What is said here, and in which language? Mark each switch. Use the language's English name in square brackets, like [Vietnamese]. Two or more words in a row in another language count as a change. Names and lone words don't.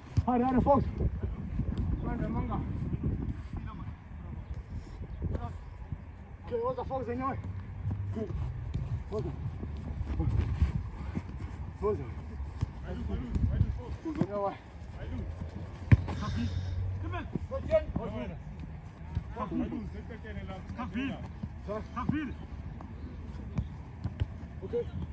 [Swahili] Hadi Fox. Okay, oza Fox zenyewe. Oza. Oza. Zenyewe. Okay.